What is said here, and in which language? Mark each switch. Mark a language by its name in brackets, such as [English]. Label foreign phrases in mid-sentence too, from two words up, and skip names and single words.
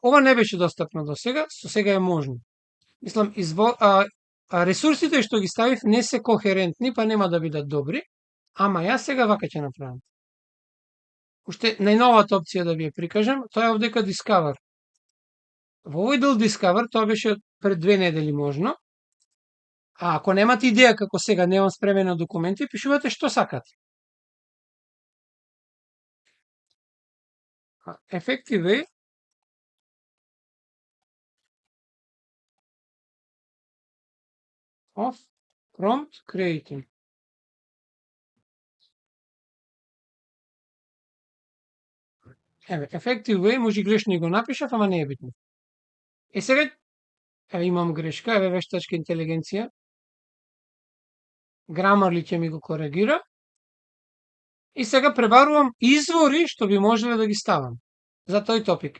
[Macedonian] Ова не беше достапно до сега, со сега е можно. Мислам, ресурсите што ги ставив не се кохерентни, па нема да бидат добри, ама јас сега вака ќе направам. Уште најновата опција да ви ја прикажам, тоа е овдека Discover. Во овој дел Discover, тоа беше пред 2 недели можно. Ако немате идеја како сега немам спремено документи, пишувате што сакате. [English] Effective way of prompt creating. Еве, effective way, [Macedonian] може грешно и го напишав, ама не е битно. Сега, еве имам грешка, еве вештачка интелигенција. Grammarly ќе ми го коригира. И сега пребарувам извори што би можеле да ги ставам за тој топик.